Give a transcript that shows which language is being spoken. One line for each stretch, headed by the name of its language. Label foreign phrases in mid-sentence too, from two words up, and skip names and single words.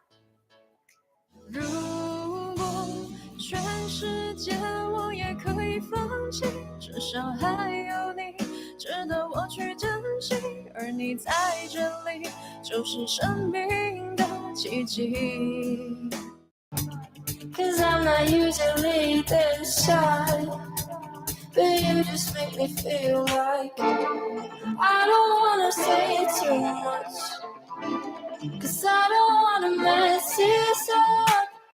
Chinese: 如果全世界我也可以放棄，至少還有你值得我去珍惜，而你在這裡就是生命的奇蹟。
English: Cause I'm not usually this shy, but you just make me feel like I don't wanna say too much, cause I don't wanna mess this up.